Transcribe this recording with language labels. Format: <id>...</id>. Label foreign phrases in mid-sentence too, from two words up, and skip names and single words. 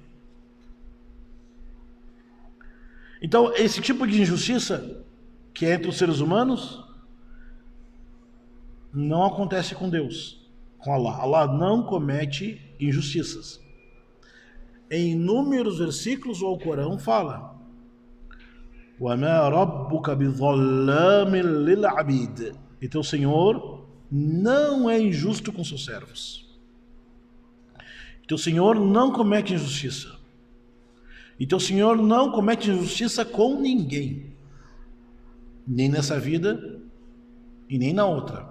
<pt>Então, esse tipo de injustiça que é entre os seres humanos não acontece com Deus, com Allah. Allah não comete injustiças. Em inúmeros versículos o Alcorão fala:</pt> <ar>وَمَا رَبُّكَ بِظَلَّامٍ لِلْعَبِيدِ.</ar> <pt>E teu Senhor não é injusto com seus servos. Teu Senhor não comete injustiça. E teu Senhor não comete injustiça com ninguém. Nem nessa vida e nem na outra.</pt>